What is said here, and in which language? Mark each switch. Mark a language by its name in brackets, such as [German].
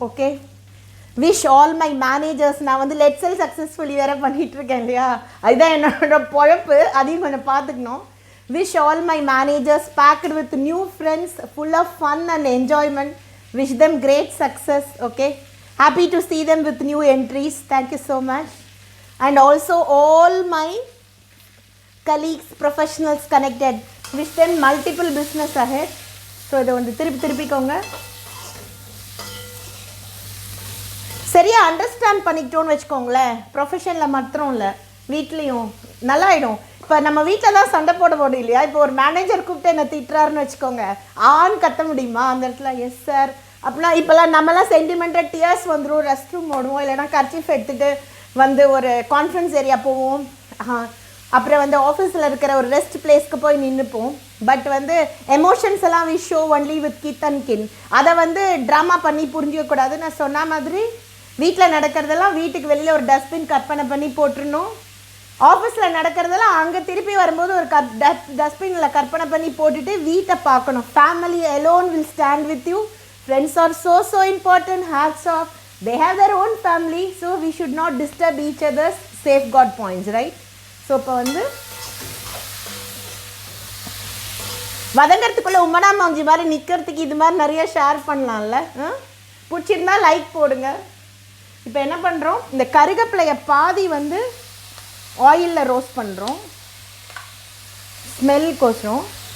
[Tamil] Okay, [English] Wish all my managers. [Tamil] நான் வந்து let's sell successfully வேறு பண்ணிகிட்ருக்கேன் இல்லையா, அதுதான் என்னோட பொழப்பு, அதையும் கொஞ்சம் பார்த்துக்கணும். [English] Wish all my managers packed with new friends, full of fun and enjoyment. Wish them great success. Okay, happy to see them with new entries. Thank you so much. And also all my colleagues, professionals connected, wish them multiple business ahead. [Tamil] So இதை வந்து திருப்பிக்கோங்க. சரியாக understand பண்ணிக்கிட்டோன்னு வச்சுக்கோங்களேன், ப்ரொஃபஷனில் மாத்திரம் இல்லை, வீட்லேயும் நல்லாயிடும். இப்போ நம்ம வீட்டில் தான் சண்டை போட போடும் இல்லையா? இப்போ ஒரு மேனேஜர் கூப்பிட்டு என்ன திட்டுறாருன்னு வச்சுக்கோங்க, ஆன்னு கத்த முடியுமா அந்த இடத்துல? எஸ் சார் அப்படிலாம். இப்போல்லாம் நம்மலாம் சென்டிமெண்ட்டாக டியர்ஸ் வந்துடும், ரெஸ்ட் ரூம் ஓடுவோம், இல்லைனா கர்ச்சீஃப் எடுத்துகிட்டு வந்து ஒரு கான்ஃபரன்ஸ் ஏரியா போவோம், அப்புறம் வந்து ஆஃபீஸில் இருக்கிற ஒரு ரெஸ்ட் பிளேஸ்க்கு போய் நின்றுப்போம். பட் வந்து எமோஷன்ஸ் எல்லாம் [English] We show only with kith and kin. [Tamil] அதை வந்து ட்ராமா பண்ணி புரிஞ்சிக்கக்கூடாது. நான் சொன்ன மாதிரி வீட்டில் நடக்கிறதெல்லாம் வீட்டுக்கு வெளியில் ஒரு டஸ்ட்பின் கற்பனை பண்ணி போட்டுருணும். ஆஃபீஸில் நடக்கிறதெல்லாம் அங்கே திருப்பி வரும்போது ஒரு டஸ்ட்பினில் கற்பனை பண்ணி போட்டுட்டு வீட்டை பார்க்கணும். [English] Family alone will stand with you. Friends are so important. Hats off. They have their own family. So we should not disturb each other's safeguard points, right? [Tamil] So இப்போ வந்து வதங்கிறதுக்குள்ளே உம்மனா மாஞ்சி மாதிரி நிற்கிறதுக்கு இது மாதிரி நிறைய ஷேர் பண்ணலாம்ல. பிடிச்சிருந்தா லைக் போடுங்க. இப்போ என்ன பண்ணுறோம், இந்த கருகப்பிலையை பாதி வந்து ஆயிலில் ரோஸ்ட் பண்ணுறோம் ஸ்மெல்கோசரம்.